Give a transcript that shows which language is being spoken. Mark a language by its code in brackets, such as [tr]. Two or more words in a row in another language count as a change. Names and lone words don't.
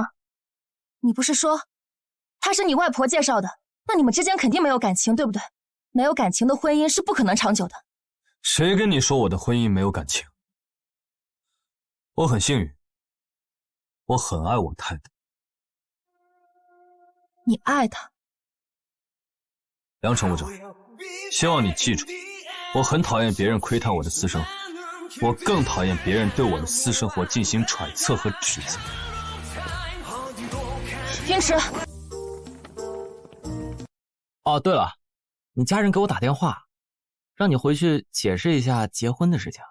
[zh] 你不是說她是你外婆介紹的，那你們之間肯定沒有感情，對不對？沒有感情的婚姻是不可能長久的。誰跟你說我的婚姻沒有感情？我很幸運，我很愛我太太。你愛她？楊乘務長，希望你記住，我很討厭別人窺探我的私生活，我更討厭別人對我的私生活進行揣測和指責。雲池。哦，對了，你家人給我打電話，讓你回去解釋一下結婚的事情。